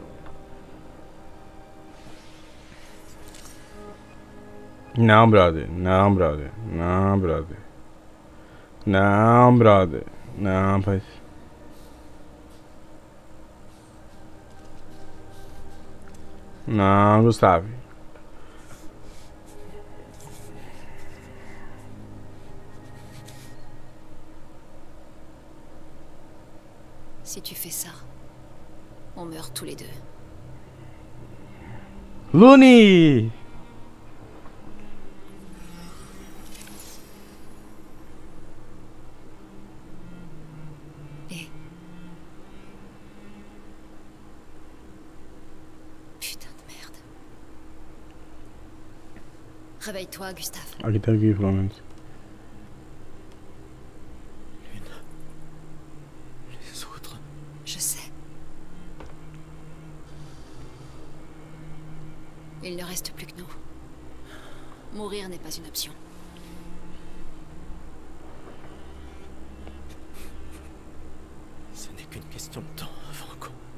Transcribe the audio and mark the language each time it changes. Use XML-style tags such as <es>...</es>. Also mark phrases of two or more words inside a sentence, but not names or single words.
<pt>Não, brother. Não, brother. Não, brother. Não, brother. Não, pai. Não, Gustavo.</pt> <fr>Si tu fais ça, on meurt tous les deux. Looney! Et... Putain de merde. Réveille-toi, Gustave.</fr> <pt>Aqui tá aqui, pelo menos.</pt> <fr>Les autres. Je sais. Il ne reste plus que nous. Mourir n'est pas une option. Ce n'est qu'une question de temps avant qu'on...</fr>